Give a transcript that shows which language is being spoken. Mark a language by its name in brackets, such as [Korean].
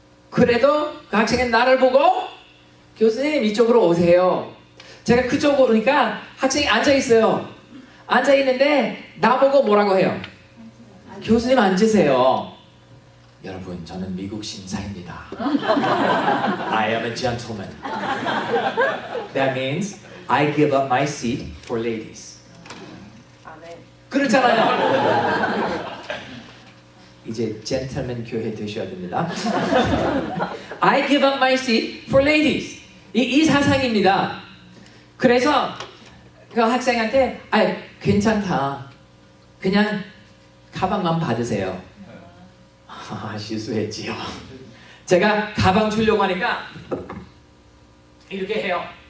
[Korean] 그래도 그 학생은 나를 보고 교수님 이쪽으로 오세요. 제가 그쪽으로 오니까 학생이 앉아 있어요. 앉아 있는데 나보고 뭐라고 해요? 교수님 앉으세요. 여러분, 저는 미국 신사입니다. [English] I am a gentleman. That means I give up my seat for ladies. [Korean] 그렇잖아요. 이제 젠틀맨 교회 되셔야 됩니다. [English] I give up my seat for ladies. [Korean] 이 사상입니다. 그래서 그 학생한테 괜찮다. 그냥 가방만 받으세요. 실수했지요. 제가 가방 주려고 하니까 이렇게 해요.